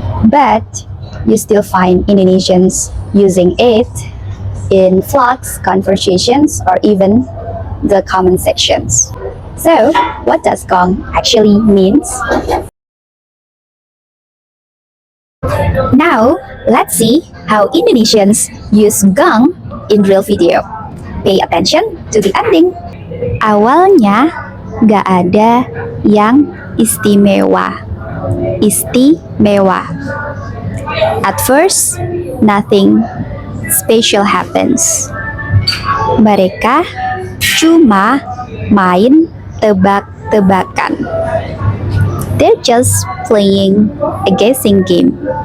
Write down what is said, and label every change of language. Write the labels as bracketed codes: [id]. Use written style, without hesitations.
[en] But you still find Indonesians using it in vlogs, conversations, or even the comment sections. So, what does gong actually means? Now, let's see how Indonesians use gong in real video. Pay attention to the ending. [id] Awalnya, gak ada yang istimewa. Istimewa. [en] At first, nothing special happens. [id] Mereka cuma main tebak-tebakan. [en] They're just playing a guessing game.